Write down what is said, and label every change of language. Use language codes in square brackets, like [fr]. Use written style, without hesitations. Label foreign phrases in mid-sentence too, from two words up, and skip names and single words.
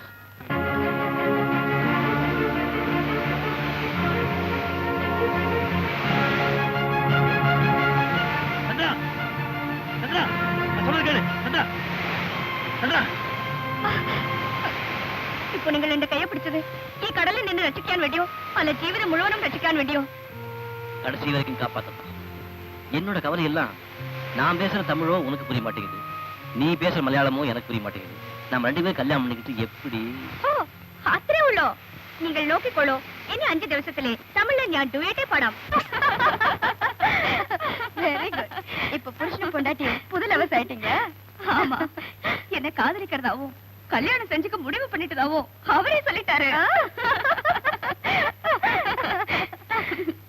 [ta] சந்திரா, சந்திரா, நான் சொல்றது கேளு. சந்திரா, சந்திரா. இப்போ நீங்கள் என் கையை பிடிச்சது [ml] ഈ കടലിൽ നിന്ന് രക്ഷിക്കാൻ വേണ്ടിയോ അല്ല ജീവിതം മുഴുവനും രക്ഷിക്കാൻ വേണ്ടിയോ? [ta] கடைசி வரைக்கும் காப்பாத்தலாம். என்னோட கவலை எல்லாம் நான் பேசுற தமிழோ உனக்கு புரிய மாட்டேங்குது, நீ பேசுற மலையாளமோ எனக்கு புரிய மாட்டேங்குது. நம்ம ரெண்டு பேரும் கல்யாணம் பண்ணிக்கிட்டு எப்படி? [ml] ഓ അത്രേ ഉള്ളോ? നിങ്ങൾ നോക്കിക്കോളൂ, ഇനി 5 ദിവസത്തിലെ തമിഴിൽ ഞാൻ ഡുവേറ്റേ പാടാം. [en] very good. [ta] இப்ப புருஷன் பொண்டாட்டி புது லவர்ஸ் ஆயிட்டீங்க. ஆமா, என்ன காதலிக்கிறதாவும் கல்யாணம் செஞ்சுக்க முடிவு பண்ணிட்டதாவும் அவரே சொல்லிட்டாரு.